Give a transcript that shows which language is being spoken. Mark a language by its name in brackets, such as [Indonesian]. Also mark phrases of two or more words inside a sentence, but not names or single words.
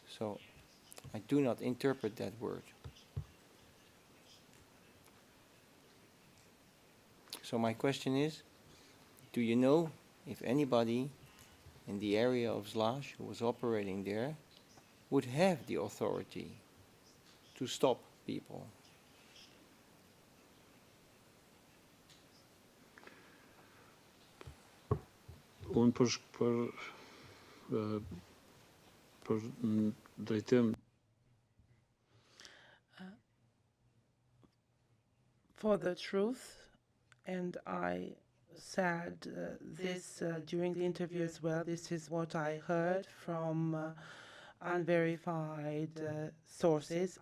[English] So I do not interpret that word. So my question is, do you know if anybody in the area of Slash who was operating there would have the authority to stop people? [Albanian] unë për drejtim [English] For the truth, and I said this during the interview as well, this is what I heard from unverified sources.